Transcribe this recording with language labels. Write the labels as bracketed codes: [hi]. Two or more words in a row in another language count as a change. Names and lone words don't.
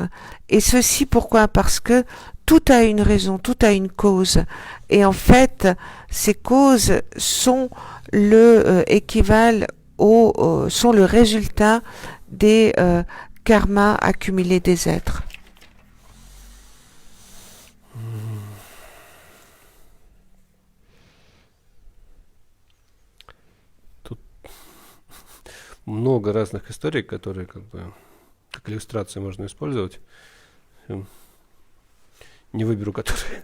[fr] Et ceci pourquoi? Parce que tout a une raison, tout a une cause. Et en fait, ces causes sont sont le résultat des karmas accumulés des êtres. [ru] Тут много разных историй, которые как иллюстрации можно использовать. Не выберу, которые.